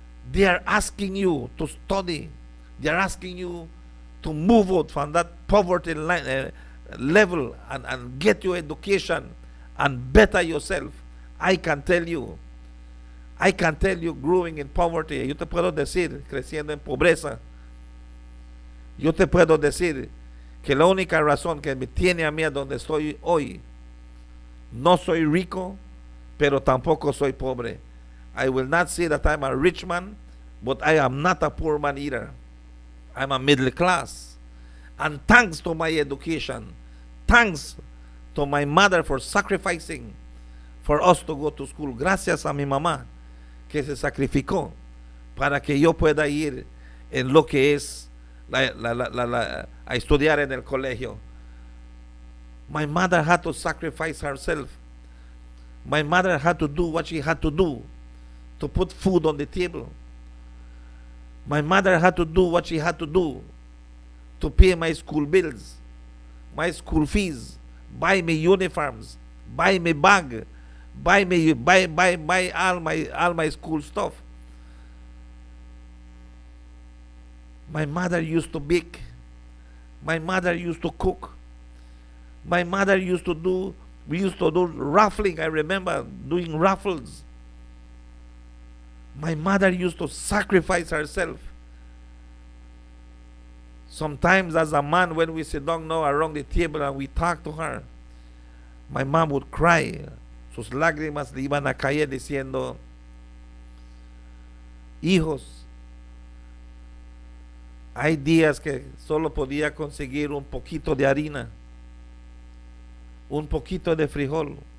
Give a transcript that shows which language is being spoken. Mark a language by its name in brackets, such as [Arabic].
[English] They are asking you to study. They are asking you to move out from that poverty level and get your education and better yourself. I can tell you, growing in poverty, [Spanish] yo te puedo decir, creciendo en pobreza, yo te puedo decir que la única razón que me tiene a mí a donde estoy hoy, no soy rico, pero tampoco soy pobre. [English] I will not say that I'm a rich man, but I am not a poor man either. I'm a middle class. And thanks to my education, thanks to my mother for sacrificing for us to go to school. [Spanish] Gracias a mi mamá que se sacrificó para que yo pueda ir en lo que es a estudiar en el colegio. [English] My mother had to sacrifice herself. My mother had to do what she had to do to put food on the table. My mother had to do what she had to do to pay my school bills, my school fees, buy me uniforms, buy me bag, buy all my school stuff. My mother used to bake. My mother used to cook. My mother used to do, we used to do raffling. I remember doing raffles. My mother used to sacrifice herself. Sometimes as a man, when we sit down now around the table and we talk to her, my mom would cry. [Spanish] Sus lágrimas le iban a caer diciendo, hijos, hay días que solo podía conseguir un poquito de harina, un poquito de frijol.